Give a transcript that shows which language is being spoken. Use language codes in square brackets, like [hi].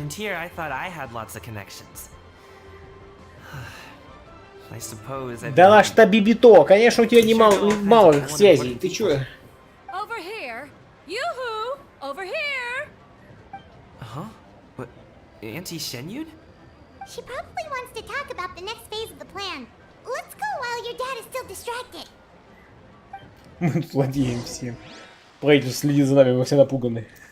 [en] And here I thought I had lots of connections. I suppose I've [ru] Да [en] been- [ru] наш-то Бибито, конечно, у тебя мало связей. Ты чё? [en] Over here. Yoo-hoo! Over here! Huh? What? Auntie Shenyun? She probably wants to talk about the next phase of the plan. Let's go while your dad is still distracted. [ru] Мы тут владеем всем. Правительство следит за нами, мы все напуганы.